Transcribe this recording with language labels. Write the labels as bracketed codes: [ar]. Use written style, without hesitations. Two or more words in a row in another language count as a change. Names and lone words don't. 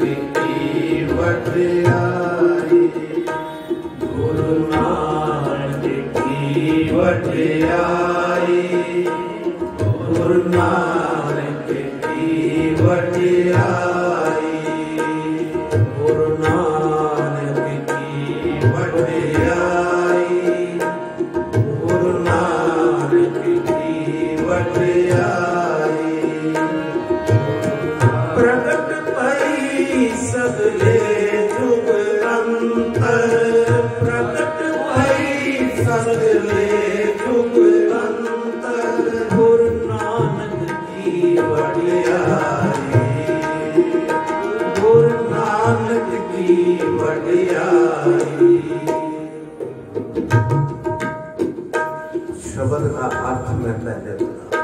[pa] ਕੀ ਵਡਿਆਈ, ਗੁਰੂ ਨਾਨਕ ਕੀ ਵਡਿਆਈ, ਗੁਰੂ ਨਾਨਕ ਕੀ ਵਡਿਆਈ, ਗੁਰੂ ਨਾਨਕ ਕੀ ਵਡਿਆਈ, ਗੁਰੂ ਨਾਨਕ ਕੀ ਵਡਿਆਈ। ਪ੍ਰਗਟ ਭਈ ਸਗਲੇ ਜੁਗ ਅੰਤਰ, ਪ੍ਰਗਟ ਭਈ ਸਗਲੇ ਜੁਗ ਅੰਤਰ, ਗੁਰੂ ਨਾਨਕ ਕੀ ਵਡਿਆਈ, ਗੁਰੂ ਨਾਨਕ ਕੀ ਵਡਿਆਈ। [hi] शब्द का अर्थ मैं पहले बता।